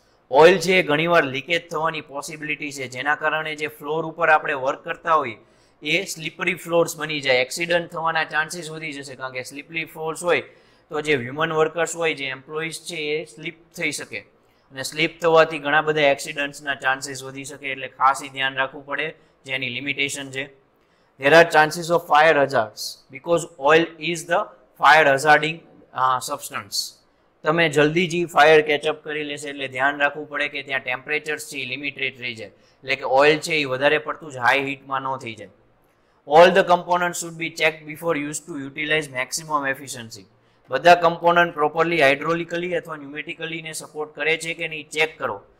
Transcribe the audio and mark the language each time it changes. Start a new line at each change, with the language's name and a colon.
Gujarati: Oil છે ઘણીવાર leakage થવાની પોસિબિલિટી છે, જેના કારણે જે ફ્લોર ઉપર આપણે વર્ક કરતા હોઈએ એ સ્લીપરી ફ્લોર્સ બની જાય, એક્સિડન્ટ થવાના ચાન્સીસ વધી જશે. કારણ કે સ્લીપરી ફ્લોર્સ હોય તો જે હ્યુમન વર્કર્સ હોય, જે એમ્પ્લોઈઝ છે એ સ્લીપ થઈ શકે અને સ્લીપ થવાથી ઘણા બધા એક્સિડન્ટ્સના ચાન્સીસ વધી શકે. એટલે ખાસ ધ્યાન રાખવું પડે, જેની લિમિટેશન છે.
English: There are chances of fire hazards because oil is the fire hazarding substance.
Gujarati: તમે જલ્દી જ ફાયર કેચઅપ કરી લેશે એટલે ધ્યાન રાખવું પડે કે ત્યાં ટેમ્પરેચર્સ છે લિમિટેડ રહી જાય, એટલે કે ઓઇલ છે એ વધારે પડતું જ હાઈ હીટમાં ન થઈ જાય.
English: All the component should be check before use to utilise maximum efficiency.
Gujarati: બધા કમ્પોનન્ટ પ્રોપરલી હાઇડ્રોલિકલી અથવા ન્યુમેટિકલી ને સપોર્ટ કરે છે કે નહીં ચેક કરો.